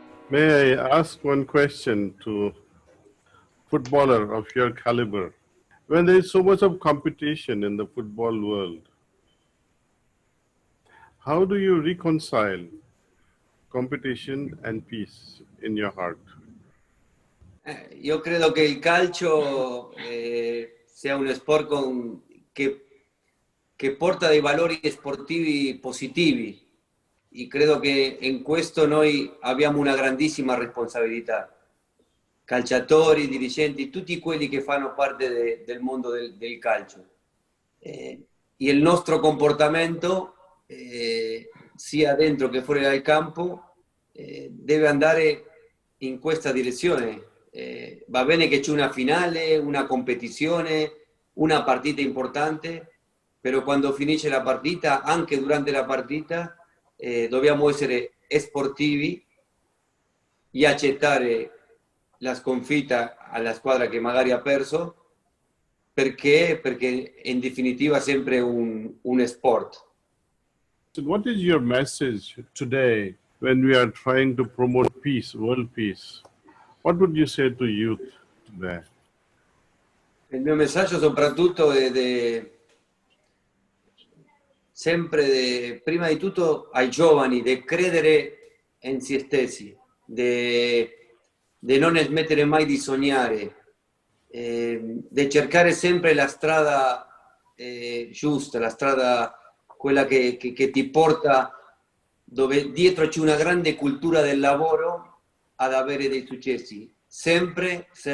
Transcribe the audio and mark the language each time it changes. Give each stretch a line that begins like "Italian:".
English: May I ask one question to footballer of your caliber? When there is so much of competition in the football world, how do you reconcile competition and peace in your heart?
Italian: Io credo che il calcio sia uno sport che porta dei valori sportivi positivi. Y credo che in questo noi abbiamo una grandissima responsabilità. Calciatori, dirigenti, tutti quelli che fanno parte del mondo del calcio. E il nostro comportamento, sia dentro che fuori dal campo, deve andare in questa direzione. Va bene che c'è una finale, una competizione, una partita importante, però quando finisce la partita, anche durante la partita, dobbiamo essere sportivi e accettare la sconfitta alla squadra che magari ha perso, perché in definitiva è sempre un sport.
English: So what is your message today when we are trying to promote peace, world peace? What would you say to youth today?
Italian: Il mio messaggio soprattutto è sempre, prima di tutto, ai giovani, di credere in se stessi, di non smettere mai di sognare, di cercare sempre la strada giusta, la strada quella che ti porta dove dietro c'è una grande cultura del lavoro ad avere dei successi, sempre